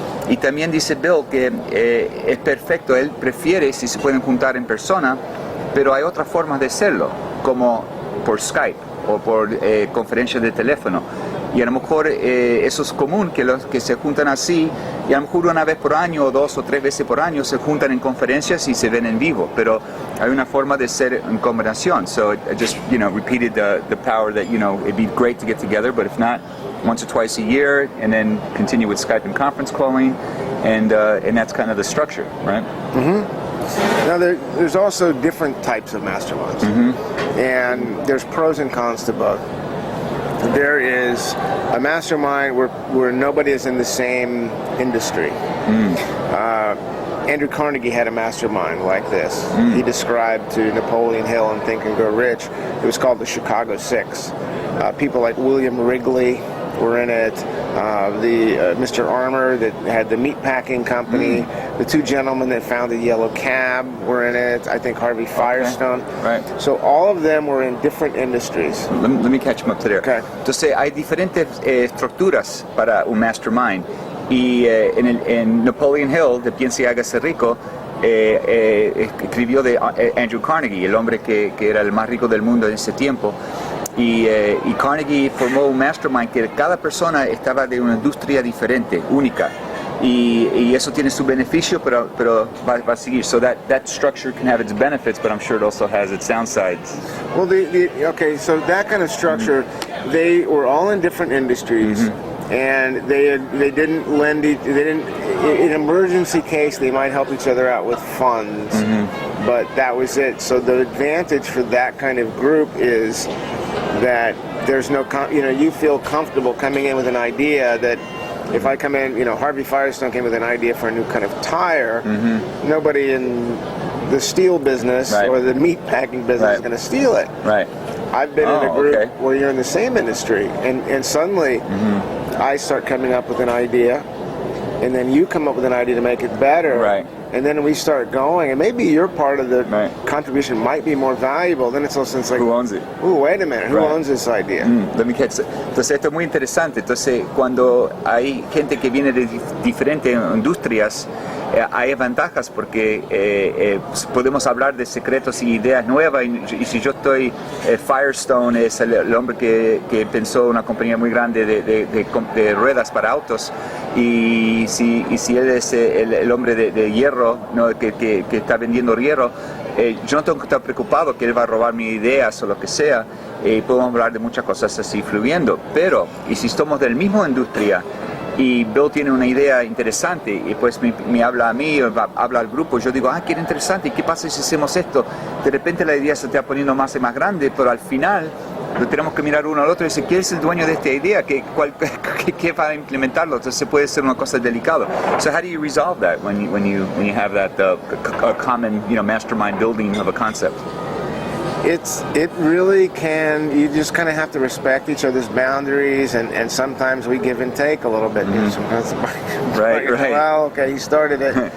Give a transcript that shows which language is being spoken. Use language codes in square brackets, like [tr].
[es] Y también dice Bill que es perfecto, él prefiere si se pueden juntar en persona, pero hay otras formas de hacerlo, como por Skype o por conferencias de teléfono. Y a lo mejor eso es común, que los que se juntan así, y a lo mejor una vez por año o 2 o 3 veces por año se juntan en conferencias y se ven en vivo, pero hay una forma de ser en combinación. [en] So I just repeated the power that it'd be great to get together, but if not, once or twice a year, and then continue with Skype and conference calling, and that's kind of the structure, right? Now there's also different types of masterminds, and there's pros and cons to both. There is a mastermind where nobody is in the same industry. Andrew Carnegie had a mastermind like this. He described to Napoleon Hill in Think and Grow Rich. It was called the Chicago Six. People like William Wrigley were in it. Mr. Armour that had the meat packing company. The two gentlemen that founded Yellow Cab were in it. I think Harvey Firestone. Right. So all of them were in different industries. Let me catch them up to there. Okay. [es] Entonces hay diferentes estructuras para un mastermind. Y en Napoleon Hill, de Piense y Hágase Rico, escribió de Andrew Carnegie, el hombre que era el más rico del mundo en ese tiempo. Y Carnegie formó un mastermind que cada persona estaba de una industria diferente, única. Y eso tiene su beneficio, pero va a seguir. [en] So that structure can have its benefits, but I'm sure it also has its downsides. Well, okay, so that kind of structure, they were all in different industries. And they didn't lend in an emergency case they might help each other out with funds, but that was it. So the advantage for that kind of group is that there's no, you feel comfortable coming in with an idea that if I come in, Harvey Firestone came with an idea for a new kind of tire, nobody in the steel business or the meat packing business is going to steal it. Right. I've been in a group where you're in the same industry, and suddenly I start coming up with an idea, and then you come up with an idea to make it better. Right. And then we start going, and maybe your part of the contribution might be more valuable. Then it's also like, who owns it? Ooh, wait a minute, who owns this idea? Let me catch it. [es] Entonces esto es muy interesante. Entonces cuando hay gente que viene de diferentes industrias, hay ventajas porque podemos hablar de secretos y ideas nuevas y si yo estoy, Firestone es el hombre que pensó una compañía muy grande de ruedas para autos y si él es el hombre de hierro, ¿no? que está vendiendo hierro, yo no tengo que estar preocupado que él va a robar mis ideas o lo que sea, podemos hablar de muchas cosas así fluyendo, pero y si somos de la misma industria y Bill tiene una idea interesante y pues me habla a mí, habla al grupo, yo digo, qué interesante, ¿y qué pasa si hacemos esto? De repente la idea se está poniendo más y más grande, pero al final lo tenemos que mirar uno al otro y decir, ¿quién es el dueño de esta idea? ¿Qué va a implementarlo? Entonces puede ser una cosa delicada. [en] So how do you resolve that when you have that a common mastermind building of a concept? It really can. You just kind of have to respect each other's boundaries, and sometimes we give and take a little bit. Sometimes, right. Well, okay, he started it.